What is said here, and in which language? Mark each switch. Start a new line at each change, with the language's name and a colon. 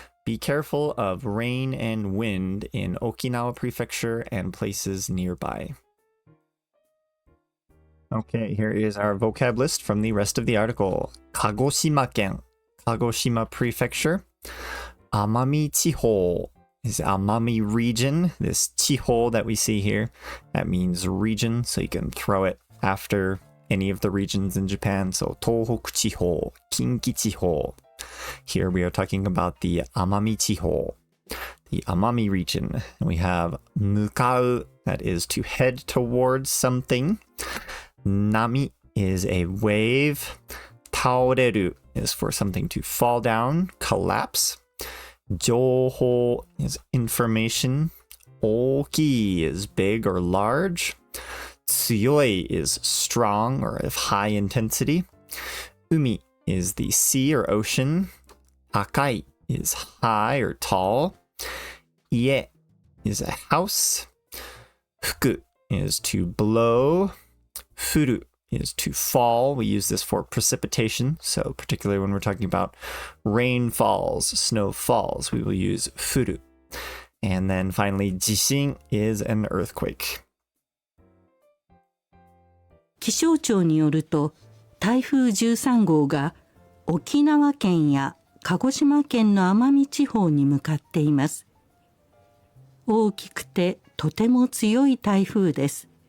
English: Be careful of rain and wind in Okinawa Prefecture and places nearby.Okay, here is our vocab list from the rest of the article. 鹿児島県, Kagoshima Prefecture. 奄美地方 is Amami region. This 地方 that we see here, that means region, so you can throw it after any of the regions in Japan. So 東北地方, 近畿地方. Here we are talking about the Amami 地方, the Amami region. And we have 向かう, that is to head towards something.Nami is a wave. Taoreru is for something to fall down, collapse. Jouhou is information. Oki is big or large. Tsuyoi is strong or of high intensity. Umi is the sea or ocean. Akai is high or tall. Ie is a house. Fuku is to blow.Furu is to fall. We use this for precipitation. So particularly when we're talking about rainfalls, snow falls, we will use furu. And then finally, jishin is an earthquake.
Japanese: 気象庁によると、台風13号が沖縄県や鹿児島県の奄美地方に向かっています。大きくてとても強い台風です。